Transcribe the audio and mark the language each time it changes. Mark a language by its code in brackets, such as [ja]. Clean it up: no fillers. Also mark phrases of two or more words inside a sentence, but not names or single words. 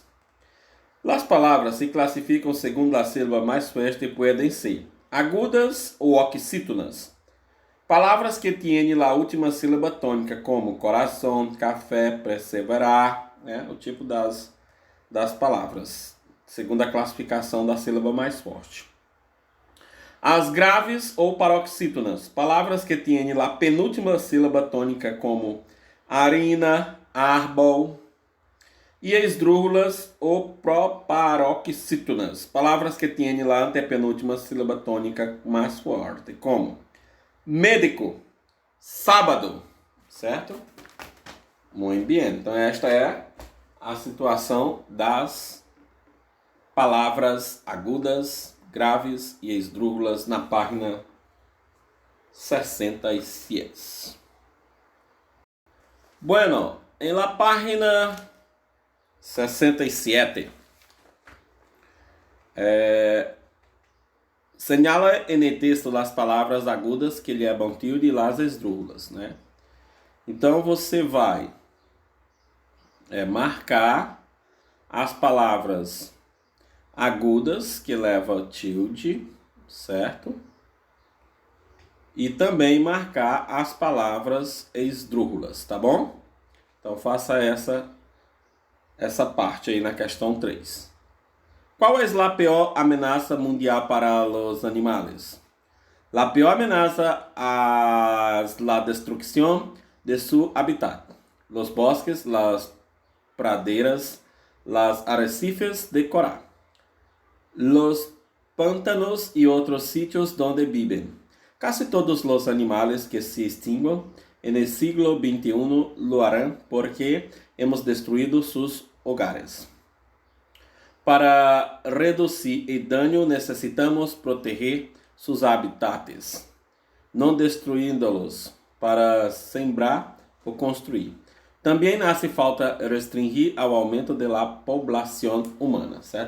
[pt] As palavras se classificam segundo a sílaba mais fuerte e podem ser agudas ou oxítonas, Palavras que têm a última sílaba tônica, como coração, café, perseverar, né? O tipo das palavras, segundo a classificação da sílaba mais forte. As graves ou paroxítonas, palavras que têm a penúltima sílaba tônica, [es] como harina, árbol. [pt] E esdrúxulas ou proparoxítonas, palavras que têm a antepenúltima sílaba tônica mais forte, como médico, sábado, certo? Muito bem. Então esta é a situação das palavras agudas, graves e esdrúxulas na página 66. [es] Bueno, em la página 67. Señala en el texto [pt] as palavras agudas que levam tilde e [es] las esdrúxulas, [pt] né? Então você vai marcar as palavras agudas que levam tilde, certo? E também marcar as palavras esdrúxulas, tá bom? Então faça essa parte aí na questão 3. Qual é a pior ameaça mundial para os animais? A pior ameaça é a destruição de seu habitat. [es] Los bosques, las praderas, las arrecifes de coral, los pântanos [pt] e outros [es] sitios donde viven. Casi todos [pt] os animais que se extinguem no [es] siglo XXI lo harán porque hemos destruído sus hogares. [pt] Para reduzir o dano, necessitamos proteger seus habitats, não destruindo-los para sembrar ou construir. Também [es] hace falta [pt] restringir ao aumento da população humana, certo?